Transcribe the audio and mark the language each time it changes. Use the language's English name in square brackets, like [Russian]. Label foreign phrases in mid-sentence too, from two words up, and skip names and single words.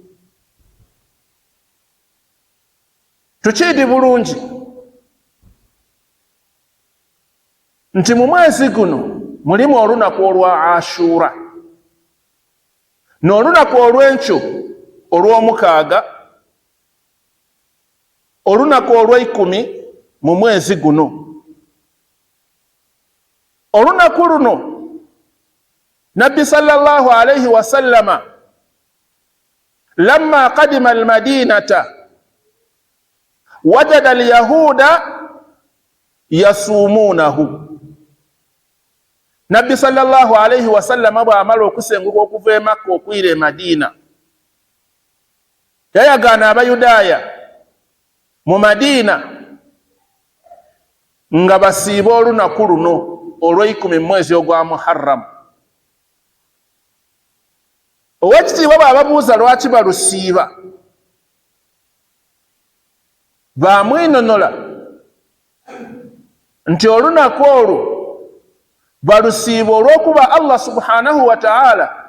[Ganda] Tukiidi bulungi nti mu mwezi guno mulimu olunaku olwa Ashura n'olunaku olw'enkyo olw'omukaaga, olunaku olw'ekumi mu mwezi guno. Olunaku luno nabbi [Arabic] صلى الله عليه وسلم لما قدم المدينة وجد اليهود يصومونه. [Ganda] Nabbi [Arabic] صلى الله عليه وسلم [Ganda] bw'amala okusenguka okuva e Makka okwira e Madina, yayagaana abayudaaya mu Madina nga basiiba olunaku luno olw'ekumi mu mwezi ogwa Muharram. Owekitiibwa bw'ababuuza lwaki balusiiba, bamwinonola nti olunaku olwo balusiiba olw'okuba [Arabic] الله سبحانه وتعالى